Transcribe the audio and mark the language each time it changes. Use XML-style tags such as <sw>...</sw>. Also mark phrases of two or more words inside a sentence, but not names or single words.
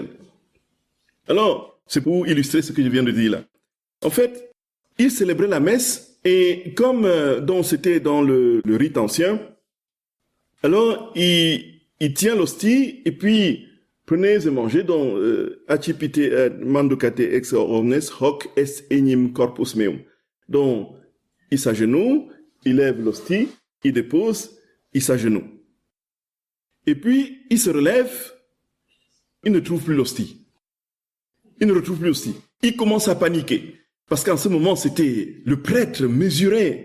<fr>Alors, c'est pour illustrer ce que je viens de dire là. En fait, il célébrait la messe et comme c'était dans le rite ancien, alors il tient l'hostie et puis prenez et mangez, donc</fr> <la>accipite mandocate ex omnes hoc est enim corpus meum.</la> <fr>Donc il s'agenouille, il lève l'hostie, il dépose, il s'agenouille. Et puis il se relève, il ne trouve plus l'hostie. Il ne retrouve plus l'hostie. Il commence à paniquer. Parce qu'en ce moment, c'était le prêtre mesuré.</fr>